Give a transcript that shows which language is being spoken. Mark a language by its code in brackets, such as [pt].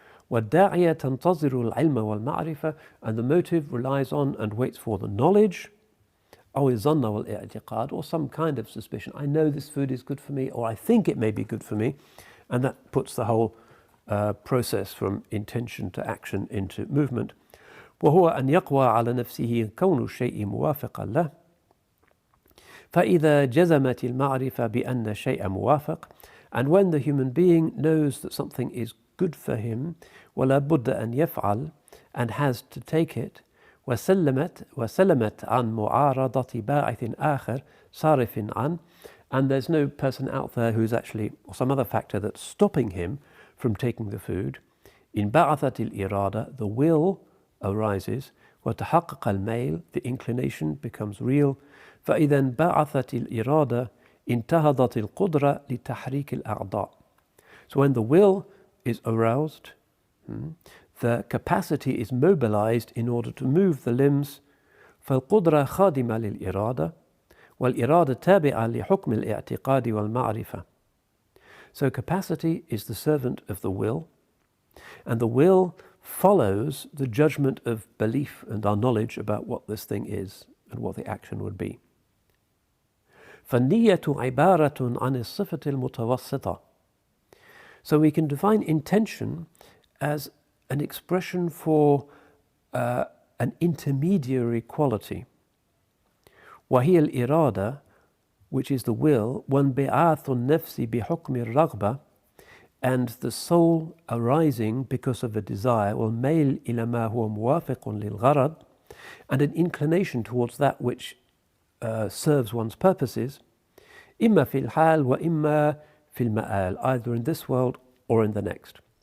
[ar] وَالدَّاعِيَ تَنْتَظِرُ الْعِلْمَ وَالْمَعْرِفَةِ, [en] and the motive relies on and waits for the knowledge, [ar] أو الظن والاعتقاد, [en] or some kind of suspicion. I know this food is good for me, or I think it may be good for me, and that puts the whole process from intention to action into movement. [ar] وهو أن يقوى على نفسه كون الشيء موافقا له. فإذا جزمت المعرفة بأن الشيء موافق, [en] and when the human being knows that something is good for him, [ar] ولا بد أن يفعل, [en] and has to take it, [ar] وسلمت عن معارضة باعث آخر صارف عن, [en] and there's no person out there who's actually, or some other factor that's stopping him from taking the food. [ar] إن بعثت الإرادة, [en] the will arises, [ar] وتحقق الميل, [en] the inclination becomes real. [ar] فإذا انبعثت الإرادة انتهضت القدرة لتحريك الأعضاء. [en] So when the will is aroused, the capacity is mobilized in order to move the limbs. [ar] فالقدرة خادمة للإرادة والإرادة تابعة لحكم الاعتقاد والمعرفة. [en] So capacity is the servant of the will, and the will follows the judgment of belief and our knowledge about what this thing is and what the action would be. [ar] فالنية عبارة عن الصفة المتوسطة. [en] So we can define intention as an expression for an intermediary quality. [ar] وهي الإرادة, [en] which is the will, [ar] وانبعاث النفس بحكم الرغبة, [en] and the soul arising because of a desire, [ar] والميل إلى ما هو موافق للغرض, [en] and an inclination towards that which serves one's purposes, [ar] إما في الحال وإما في المآل, [en] either in this world or in the next.